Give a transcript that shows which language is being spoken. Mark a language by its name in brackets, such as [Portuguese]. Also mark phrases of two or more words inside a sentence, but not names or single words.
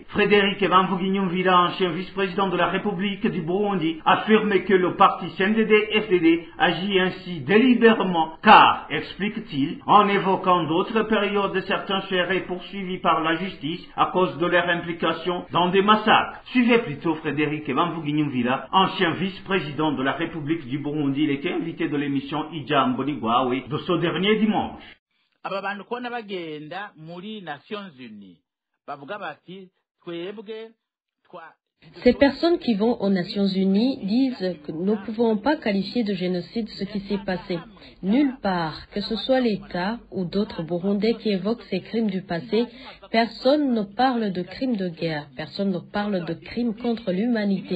[French] Frédéric Bamvuginyumvira, ancien vice-président de la République du Burundi, affirme que le parti CNDD-FDD agit ainsi délibérément, car, explique-t-il, en évoquant d'autres périodes, certains seraient poursuivis par la justice à cause de leur implication dans des massacres. Suivez plutôt Frédéric Bamvuginyumvira, ancien vice-président de la République du Burundi. Il était invité de l'émission Ijambo Ligwawe de ce dernier dimanche. [Rundi] Aba bantu kubona bagenda muri Nations Unies bavuga bati twebwe twa. [French] Ces personnes qui vont aux Nations Unies disent que nous ne pouvons pas qualifier de génocide ce qui s'est passé. Nulle part, que ce soit l'État ou d'autres Burundais qui évoquent ces crimes du passé, personne ne parle de crimes de guerre, personne ne parle de crimes contre l'humanité.